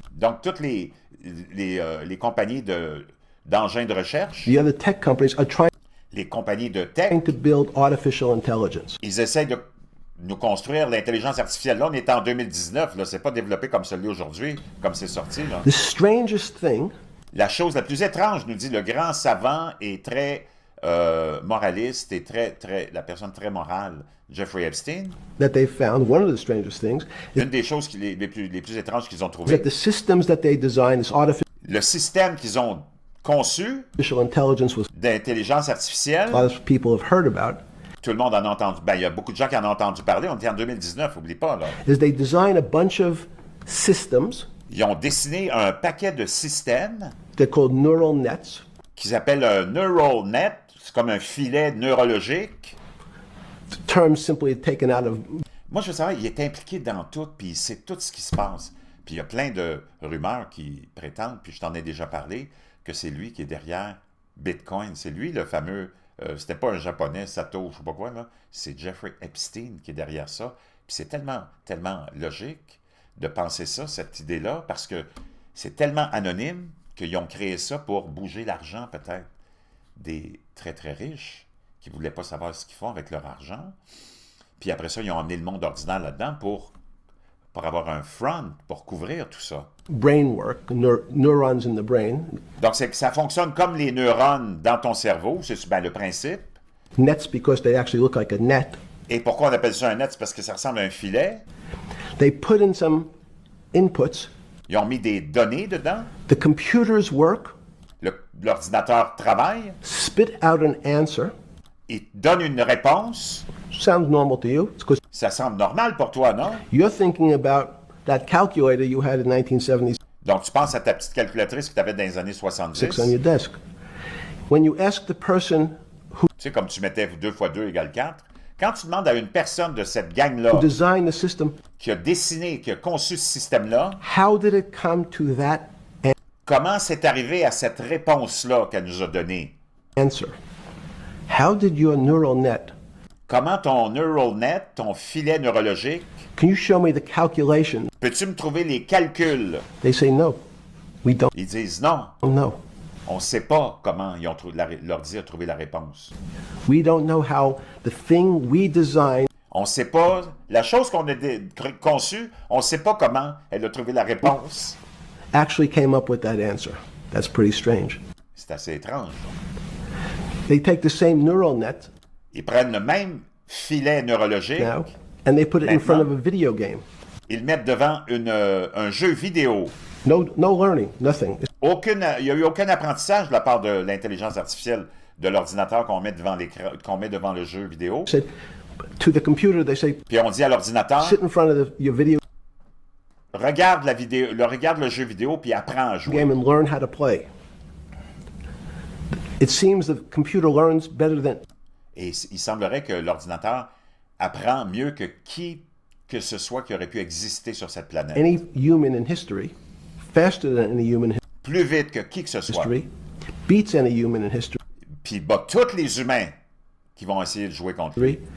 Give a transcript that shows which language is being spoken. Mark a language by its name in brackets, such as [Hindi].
[French] Donc, toutes les compagnies d'engins de recherche, [English] the other tech companies, are trying [French] les compagnies de tech, [English] to build artificial intelligence. [French] ils essayent de nous construire l'intelligence artificielle. Là, on est en 2019, là, c'est pas développé comme celui aujourd'hui, comme c'est sorti. Là. [English] The strangest thing [French] La chose la plus étrange, nous dit le grand savant et très moraliste et la personne très morale, Jeffrey Epstein. [English] that they found, one of the strangest things, is [French] Une des choses les plus étranges qu'ils ont [English] that [French] trouvées, [English] the systems that they designed, this [French] le système qu'ils ont conçu [English] artificial intelligence, was [French] d'intelligence artificielle, [English] a lot of people have heard about, [French] tout le monde en a entendu, ben, il y a beaucoup de gens qui en ont entendu parler, on était en 2019, n'oublie pas, là. [English] is they design a bunch of systems [French] Ils ont dessiné un paquet de systèmes [English] they're called neural nets, [French] qu'ils appellent un neural net, c'est comme un filet neurologique. [English] terms simply taken out of [French] Moi, je veux savoir, il est impliqué dans tout, puis il sait tout ce qui se passe. Puis il y a plein de rumeurs qui prétendent, puis je t'en ai déjà parlé, que c'est lui qui est derrière Bitcoin. C'est lui le fameux, c'était pas un japonais, Sato, je sais pas quoi, là. C'est Jeffrey Epstein qui est derrière ça. Puis c'est tellement, tellement logique de penser ça, cette idée-là, parce que c'est tellement anonyme qu'ils ont créé ça pour bouger l'argent, peut-être, des très, très riches qui ne voulaient pas savoir ce qu'ils font avec leur argent. Puis après ça, ils ont emmené le monde ordinaire là-dedans pour avoir un front, pour couvrir tout ça. [English] brain work, neurons in the brain, [French] Donc, ça fonctionne comme les neurones dans ton cerveau, c'est ben, le principe. [English] nets because they actually look like a net. [French] Et pourquoi on appelle ça un net? C'est parce que ça ressemble à un filet. [English] They put in some inputs, [French] Ils ont mis des données dedans. [English] the computers work, [French] L'ordinateur travaille. [English] spit out an answer, [French] Il donne une réponse. [English] sounds normal to you, it's because [French] Ça semble normal pour toi, non? [English] you're thinking about that calculator you had in 1976 [French] Donc, tu penses à ta petite calculatrice que tu avais dans les années 70. [English] on your desk. When you ask the person [French] Tu sais, comme tu mettais 2 fois 2 égale 4. Quand tu demandes à une personne de cette gang-là [English] who designed the system, [French] qui a dessiné, qui a conçu ce système-là, [English] how did it come to that [French] comment c'est arrivé à cette réponse-là qu'elle nous a donnée? [English] answer? How did your neural net, [French] Comment ton neural net, ton filet neurologique, [English] can you show me the calculation? [French] peux-tu me trouver les calculs? [English] They say no, we don't [French] Ils disent non, [English] know. [French] on ne sait pas comment ils ont l'ordi a trouvé la réponse. [English] We don't know how the thing we designed [French] On ne sait pas, la chose qu'on a conçue, on ne sait pas comment elle a trouvé la réponse. [English] actually came up with that answer. That's pretty strange. [French] C'est assez étrange. [English] They take the same neural net [French] Ils prennent le même filet neurologique, [English] now and they put it in front of a video game. [French] ils le mettent devant un jeu vidéo. [English] No learning, nothing. [French] Il n'y a eu aucun apprentissage de la part de l'intelligence artificielle de l'ordinateur qu'on met devant le jeu vidéo. [English] Said to the computer, they say, [French] Puis on dit à l'ordinateur, [English] sit in front of your video [French] regarde le jeu vidéo puis apprends à jouer. [English] game and learn how to play. It seems the computer learns better than [French] Et il semblerait que l'ordinateur apprend mieux que qui que ce soit qui aurait pu exister sur cette planète. [English] any human in history, faster than any human in [French] Plus vite que qui que ce soit. [English] history, beats any human in history. [French] Puis il bat tous les humains qui vont essayer de jouer contre lui.